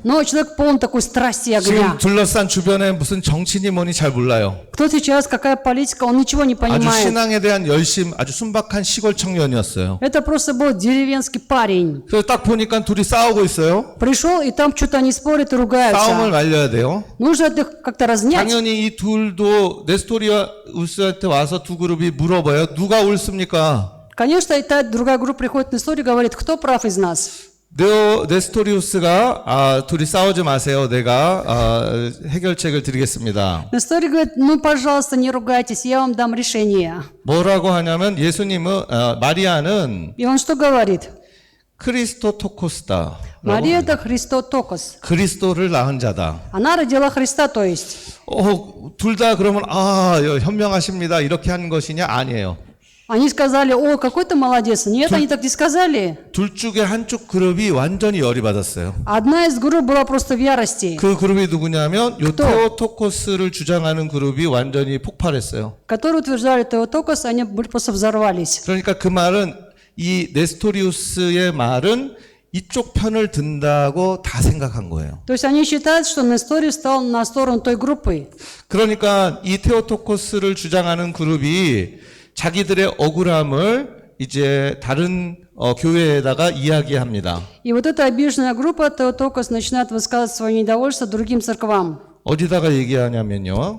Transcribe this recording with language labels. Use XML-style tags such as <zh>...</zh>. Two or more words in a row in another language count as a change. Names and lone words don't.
<ru>но человек полон такой страсти и</ru> <ko>지금</ko> <ru>огня.</ru> <ko>둘러싼 주변에 무슨 정치니 뭐니 잘 몰라요.</ko> <ru>Кто сейчас, какая политика, он ничего не</ru> <ko>아주</ko> <ru>понимает.</ru> <ko>신앙에 대한 열심, 아주 순박한 시골 청년이었어요.</ko> <ru>Это просто был деревенский парень.</ru> <ko>그래서 딱 보니까 둘이 싸우고 있어요.</ko> <ru>Пришел, и там что-то они спорят и</ru> <ko>싸움을</ko> <ru>ругаются.</ru> <ko>말려야 돼요.</ko> <ru>Нужно это как-то разнять.</ru> <ko>당연히 이 둘도 네스토리우스한테 와서 두 그룹이 물어봐요. 누가 옳습니까?</ko> <ru>Конечно, и та другая группа приходит на историю и говорит, кто прав из нас?</ru> <ko>네스토리우스가 둘이 싸우지 마세요. 내가 해결책을 드리겠습니다.</ko> <ru>Нестор говорит, ну, пожалуйста, не ругайтесь, я вам дам решение.</ru> <ko>뭐라고 하냐면 예수님은 마리아는</ko> <ru>И он что говорит?</ru> <ko>크리스토토코스다.</ko> <ru>Мария это Христотокос.</ru> <ko>그리스도를 낳은 자다.</ko> <ru>Она родила Христа, то есть.</ru> <ko>둘 다 그러면 현명하십니다. 이렇게 하는 것이냐? 아니에요.</ko> <ru>Они сказали, о, какой ты молодец. Нет, они так не сказали.</ru> <ko>둘 중에 한쪽 그룹이 완전히 열이 받았어요.</ko> <ru>Одна из групп была просто в ярости,</ru> <ko>그 그룹이 누구냐면 요 테오토코스를 주장하는 그룹이 완전히 폭발했어요.</ko> <ru>которые утверждали Теотокос, они просто взорвались.</ru> <ko>그러니까 그 말은 이 네스토리우스의 말은 이쪽 편을 든다고 다 생각한 거예요.</ko> <ru>То есть они считают, что Несторий встал на сторону той группы.</ru> <ko>그러니까 이 테오토코스를 주장하는 그룹이 자기들의 억울함을 이제 다른 교회에다가 이야기합니다.</ko> <ru>И вот эта обиженная группа Теотокос начинает высказывать свое недовольство другим церквам.</ru> <ko>어디다가 얘기하냐면요.</ko>